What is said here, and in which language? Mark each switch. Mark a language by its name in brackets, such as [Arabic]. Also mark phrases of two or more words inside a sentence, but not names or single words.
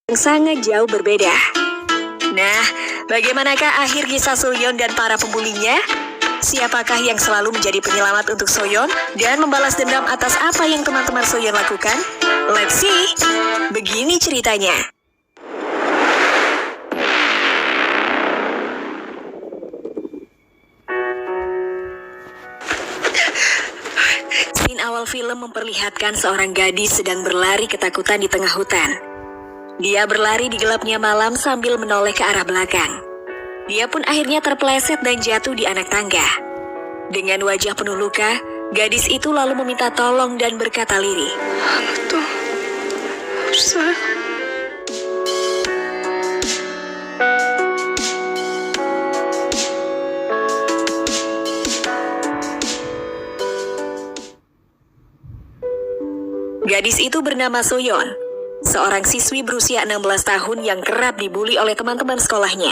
[Indonesian] yang sangat jauh berbeda. Nah, bagaimanakah akhir kisah Soyeon dan para pembulinya? Siapakah yang selalu menjadi penyelamat untuk Soyeon dan membalas dendam atas apa yang teman-teman Soyeon lakukan? [English] Let's see! [Indonesian] Begini ceritanya. Scene awal film memperlihatkan seorang gadis sedang berlari ketakutan di tengah hutan. Dia berlari di gelapnya malam sambil menoleh ke arah belakang. Dia pun akhirnya terpeleset dan jatuh di anak tangga. Dengan wajah penuh luka, gadis itu lalu meminta tolong dan berkata lirih, [Korean] 아무도 없어요. [Indonesian] Gadis itu bernama Soyeon, seorang siswi berusia 16 tahun yang kerap dibuli oleh teman-teman sekolahnya.